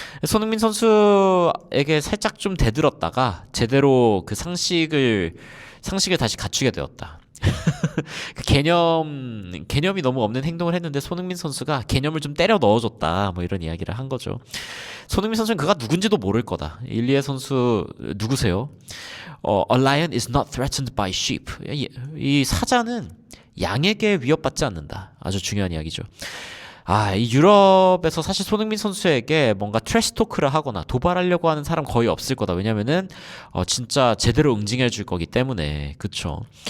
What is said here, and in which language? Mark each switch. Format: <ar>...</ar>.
<ko>손흥민 선수에게 살짝 좀 대들었다가 제대로 그 상식을 다시 갖추게 되었다. 그 개념이 너무 없는 행동을 했는데 손흥민 선수가 개념을 좀 때려 넣어줬다. 뭐 이런 이야기를 한 거죠. 손흥민 선수는 그가 누군지도 모를 거다. 일리에 선수 누구세요?</ko> <en>A lion is not threatened by sheep.</en> <ko>이 사자는 양에게 위협받지 않는다. 아주 중요한 이야기죠. 이 유럽에서 사실 손흥민 선수에게 뭔가 트래시 토크를 하거나 도발하려고 하는 사람 거의 없을 거다. 왜냐면은 진짜 제대로 응징해 줄 거기 때문에. 그쵸.</ko>